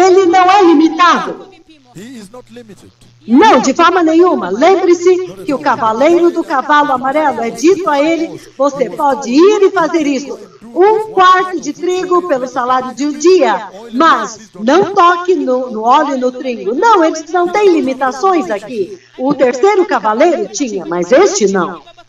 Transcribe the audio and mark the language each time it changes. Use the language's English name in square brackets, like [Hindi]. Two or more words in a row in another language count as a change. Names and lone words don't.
[Portuguese] Ele não é limitado. [Swahili] kwa vipimo. [English] He is not limited. [Portuguese] Não, de forma nenhuma. Lembre-se que o cavaleiro do cavalo amarelo é dito a ele, você pode ir e fazer isso. 1 quarto de trigo pelo salário de um dia, mas não toque no óleo e no trigo. Não, eles não têm limitações aqui. O terceiro cavaleiro tinha, mas este não.